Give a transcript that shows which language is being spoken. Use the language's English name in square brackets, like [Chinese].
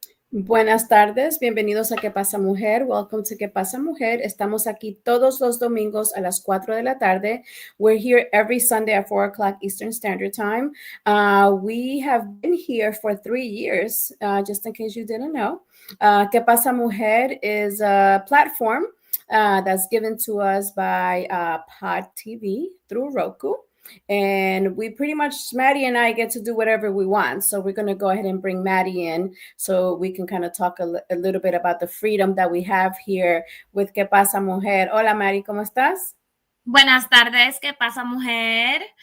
[Spanish] Buenas tardes, bienvenidos a ¿Qué pasa mujer? [English] Welcome to ¿Qué pasa mujer? [Spanish] Estamos aquí todos los domingos a las 4 de la tarde. [English] We're here every Sunday at 4 o'clock Eastern Standard Time. We have been here for 3 years, just in case you didn't know. ¿Qué pasa mujer is a platform that's given to us by Pod TV through Roku. And we pretty much, Maddie and I get to do whatever we want. So we're going to go ahead and bring Maddie in so we can kind of talk a little bit about the freedom that we have here with ¿Qué pasa mujer? [Spanish] Hola, Maddie, ¿cómo estás? Buenas tardes, ¿qué pasa mujer?